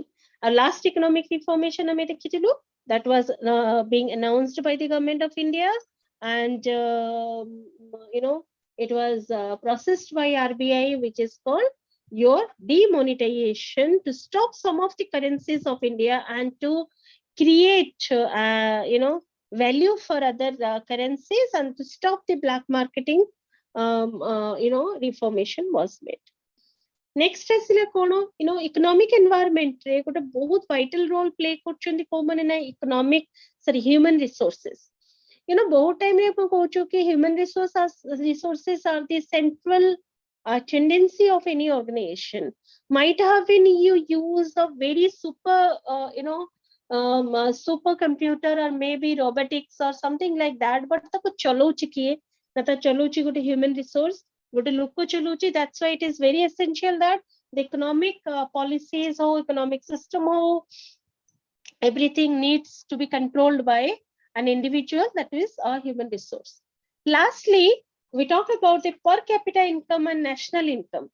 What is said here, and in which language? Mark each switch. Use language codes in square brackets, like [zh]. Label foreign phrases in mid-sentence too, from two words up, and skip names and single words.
[en] Our last economic reformation that was being announced by the government of India, and it was processed by RBI, which is called your demonetization, to stop some of the currencies of India and to create value for other currencies, and to stop the black marketing reformation was made. [or] Next ଆସିଲା କଣ [en] economic environment [or] रे ଗୋଟେ ବହୁତ [en] vital role play [or] କରୁଛନ୍ତି କୋଉମାନେ ନା [en] human resources. ବହୁତ time [or] ରେ आपण କହୁଛୁ କି [en] human resources are the central tendency of any organization. Might have been you use of very super super computer or maybe robotics or something like that, but [or] ତାକୁ ଚଲଉଛି କିଏ ନା ତା ଚଲଉଛି ଗୋଟେ [en] human resource, [or] ଗୋଟେ ଲୋକ ଚଲଉଛି. [en] That's why it is very essential that the economic policies or economic system or everything needs to be controlled by an individual, that is a human resource. Lastly, we talk about the per capita income and national income.